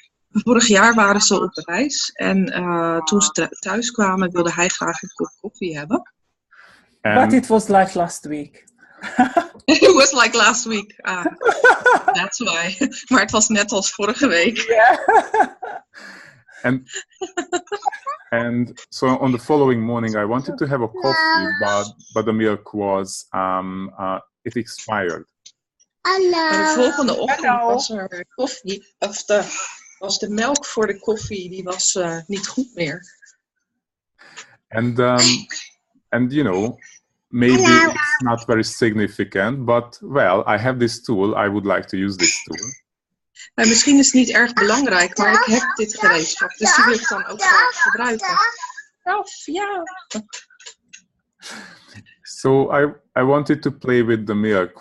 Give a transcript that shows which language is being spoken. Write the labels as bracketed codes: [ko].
[nl] Vorig jaar waren ze op reis en toen ze thuis kwamen wilde hij graag een kop koffie hebben. [en] But it was like last week. It was like last week. That's why. [nl] Maar het was net als vorige week. Yeah. [en] And so on the following morning I wanted to have a coffee, but the milk was it expired. [nl] De volgende ochtend was er koffie, was de melk voor de koffie, die was niet goed meer. [en] And you know, maybe it's not very significant, but well, I have this tool. I would like to use this tool. [nl] Nou, misschien is het niet erg belangrijk, maar ik heb dit gereedschap, dus die wil ik dan ook graag gebruiken. Ja. [en] So I wanted to play with the milk.